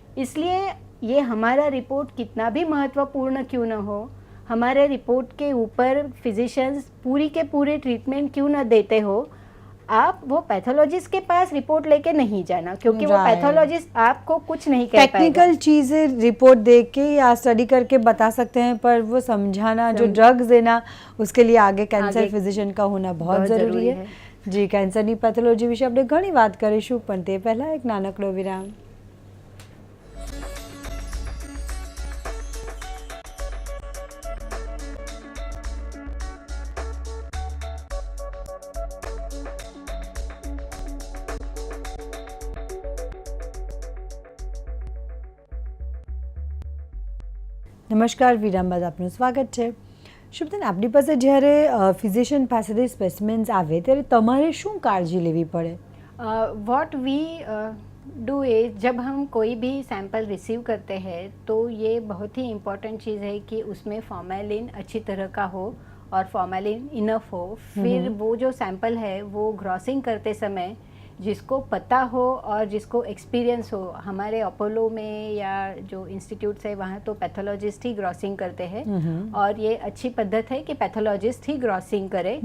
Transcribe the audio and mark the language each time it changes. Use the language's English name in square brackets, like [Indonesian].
[Hindi] इसलिए ये हमारा रिपोर्ट कितना भी महत्वपूर्ण क्यों न हो, हमारे रिपोर्ट के ऊपर फिजिशियंस पूरी के पूरे ट्रीटमेंट क्यों न देते हो, आप वो पैथोलॉजिस्ट के पास रिपोर्ट लेके नहीं जाना क्योंकि वो [English] Right. [Hindi] पैथोलॉजिस्ट आपको कुछ नहीं कह पाएगा। टेक्निकल चीज़ें रिपोर्ट देख के या स्टडी करके बता सकते हैं, पर वो समझाना, जो ड्रग्स देना, उसके लिए आगे कैंसर आगे फिजिशियन का होना बहुत बहुत [Gujarati] જરૂરી જરૂરી [Hindi] है। [Gujarati] जी, કેન્સરની પેથોલોજી વિશે આપણે ઘણી વાત કરીશું, પણ તે પહેલાં એક નાનકડો વિરામ। નમસ્કાર, વિરામ બાદ આપનું સ્વાગત છે. શુભદન, આપણી પાસે જ્યારે ફિઝિશિયન પાસેથી સ્પેસિમેન્સ આવે ત્યારે તમારે શું કાળજી લેવી પડે? [English] what we do is [Hindi] जब हम कोई भी सैंपल रिसीव करते हैं तो ये बहुत ही इम्पोर्टेंट चीज़ है कि उसमें फॉर्मेलिन अच्छी तरह का हो और फॉर्मेलिन इनफ हो. फिर वो जो सैंपल है वो ग्रॉसिंग करते समय जिसको पता हो और जिसको एक्सपीरियंस हो, हमारे अपोलो में या जो इंस्टीट्यूट्स है वहाँ तो पैथोलॉजिस्ट ही ग्रॉसिंग करते हैं और ये अच्छी पद्धत है कि पैथोलॉजिस्ट ही ग्रॉसिंग करे.